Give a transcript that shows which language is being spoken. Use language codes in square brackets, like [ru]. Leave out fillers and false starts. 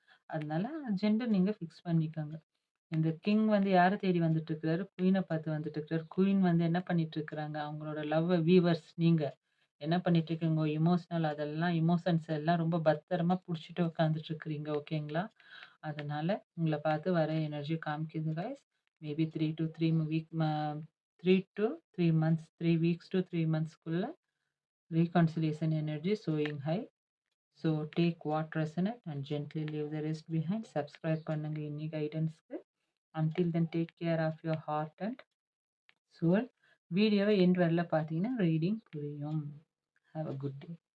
[ta] அதனால ஜெண்டர் நீங்க ஃபிக்ஸ் பண்ணிக்கங்க. இந்த கிங் வந்து யார தேடி வந்துட்டு இருக்கிறாரு? குயின பார்த்து வந்துட்டு இருக்கிறாரு. குயின் வந்து என்ன பண்ணிட்டு இருக்கிறாங்க? அவங்களோட லவ்வ வீவர்ஸ் நீங்க. என்ன பண்ணிட்டு இருக்கீங்க? உங்க எமோஷனல் அதெல்லாம் எமோஷன்ஸ் எல்லாம் ரொம்ப பத்திரமா புடிச்சுட்டு உட்காந்துட்டு இருக்கிறீங்க. ஓகேங்களா? அதனால உங்கள பார்த்து வர எனர்ஜி காமிக்குது guys. [en] Maybe 3 to 3 week 3 to 3 months 3 weeks to 3 மந்த்ஸ்க்குள்ள reconciliation energy showing high. So take what resonate and gently leave the rest behind. [ta] Subscribe பண்ணுங்க இன்னி கைடன்ஸ்க்கு. [en] Until then take care of your heart and soul. [ta] வீடியோவை end வரல பார்த்தீங்கன்னா reading புரியும். [en] Have a good day.